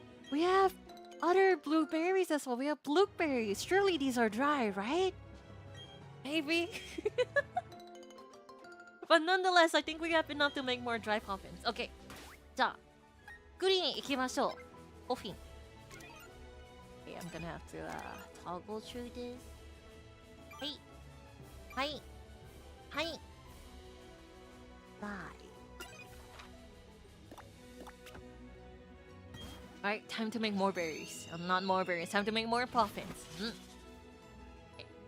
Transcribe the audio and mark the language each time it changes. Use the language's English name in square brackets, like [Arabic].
[English] We have other blueberries as well. We have blueberries. Surely these are dry, right? Maybe. But nonetheless, I think we have enough to make more dry poffins. Okay. [Japanese] じゃあ、グリーン行きましょう。ポフィン。 [English] Okay, I'm gonna have to toggle through this. [Japanese] はい。 [English] Alright, time to make more berries. Not more berries, time to make more poffins. Okay.